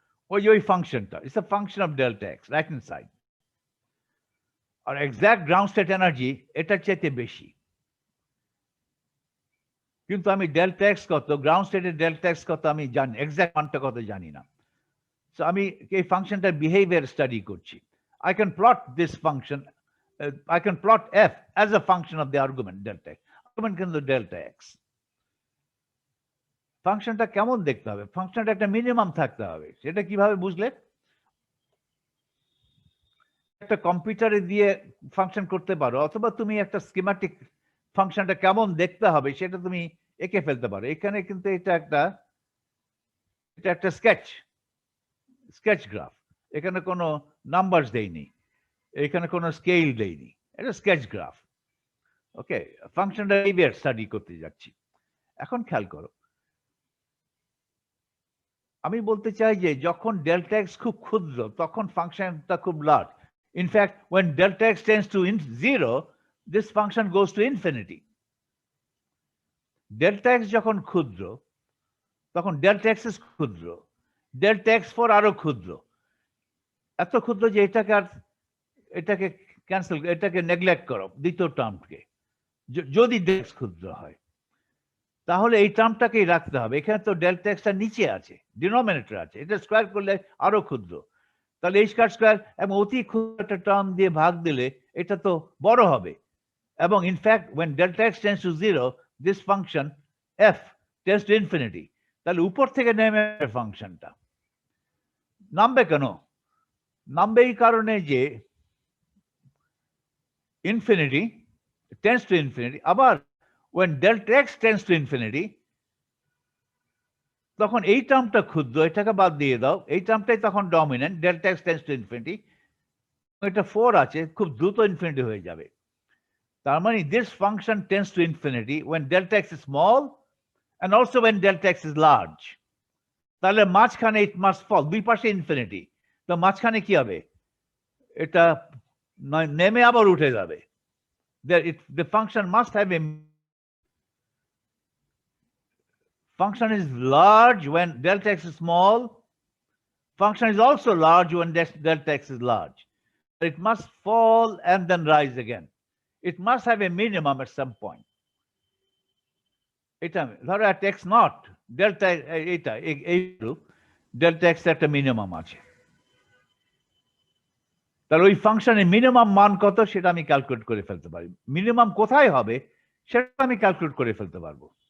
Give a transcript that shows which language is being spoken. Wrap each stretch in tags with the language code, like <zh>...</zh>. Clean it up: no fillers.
<bn>ওই ফাংশনটা</bn> <en>it's a function of delta x right hand side,</en> <bn>আর exact ground state energy এটার চাইতে বেশি। কিন্তু আমি ডেল্টা এক্স কত, গ্রাউন্ড স্টেটের ডেল্টা এক্স কত আমি জানি, এক্সাক্ট মানটা কত জানি না। সো আমি এই ফাংশনটার বিহেভিয়ার স্টাডি করছি।</bn> <en>I can plot this function, I can plot f as a function of the argument delta x. Argument কিন্তু delta x.</en> <bn>ফাংশনটা কেমন দেখতে হবে? ফাংশনটা একটা মিনিমাম থাকতে হবে। সেটা কিভাবে বুঝলে? একটা কম্পিউটারে দিয়ে ফাংশন করতে পারো, অথবা তুমি একটা স্কিম্যাটিক ফাংশনটা কেমন দেখতে হবে সেটা তুমি এঁকে ফেলতে পারো। এখানে কিন্তু এটা একটা স্কেচ গ্রাফ। এখানে কোনো নাম্বারস দেইনি, এখানে কোনো স্কেল দেইনি, এটা স্কেচ গ্রাফ। ওকে, ফাংশনটা বিহেভিয়ার স্টাডি করতে যাচ্ছি। এখন খেয়াল করো, আমি বলতে চাই যে যখন ডেল্টা এক্স খুব ক্ষুদ্র তখন ফাংশনটা খুব large.</bn> <en>In fact when delta x tends to 0, this function goes to infinity.</en> <bn>Delta x যখন ক্ষুদ্র তখন ডেল্টা এক্স ক্ষুদ্র, ডেল্টা এক্স ফোর আরো ক্ষুদ্র, এত ক্ষুদ্র যে এটাকে ক্যান্সেল, এটাকে নেগলেক্ট করো, দ্বিতীয় টার্মকে। যদি ডেল্টা ক্ষুদ্র হয় তাহলে এই টার্মটাকেই রাখতে হবে। এখানে তো ডেল্টা এক্সটা নিচে আছে, ডিনোমিনেটর আছে, এটা স্কোয়ার করলে আরো ক্ষুদ্র, তাহলে এই স্কোয়ার এবং অতি ক্ষুদ্র একটা টার্ম দিয়ে ভাগ দিলে এটা তো বড় হবে।</bn> <en>এবং in fact when delta x tends to 0, this function f tends to infinity.</en> <bn>তাহলে উপর থেকে নেমে ফাংশনটা নামবে কেন? নামবে এই কারণে যে ইনফিনিটি tends to infinity, আবার</bn> <en>when delta x tends to infinity,</en> <bn>তখন এই টার্মটা ক্ষুদ্র, এটাকে বাদ দিয়ে দাও, এই টার্মটাই তখন dominant, delta x tends to infinity, এটা 4 আছে, খুব দ্রুত ইনফিনিটি হয়ে যাবে।</bn> <en>তার মানে this function tends to infinity when delta x is small and also when delta x is large.</en> <bn>তাহলে মাঝখানে</bn> <en>it must fall,</en> <bn>দুই পাশে ইনফিনিটি, তো মাঝখানে কি হবে? এটা নেমে আবার উঠে যাবে।</bn> <en>The function must have a function is large when delta x is small. Function is also large when delta x is large. It must fall and then rise again. It must have a minimum at some point.</en> <bn>এটা ধরো at x naught, delta এটা delta x একটা minimum আছে, তাহলে ওই ফাংশনের minimum মান কত সেটা আমি ক্যালকুলেট করে ফেলতে পারি। মিনিমাম কোথায় হবে সেটা আমি ক্যালকুলেট করে ফেলতে পারবো।</bn>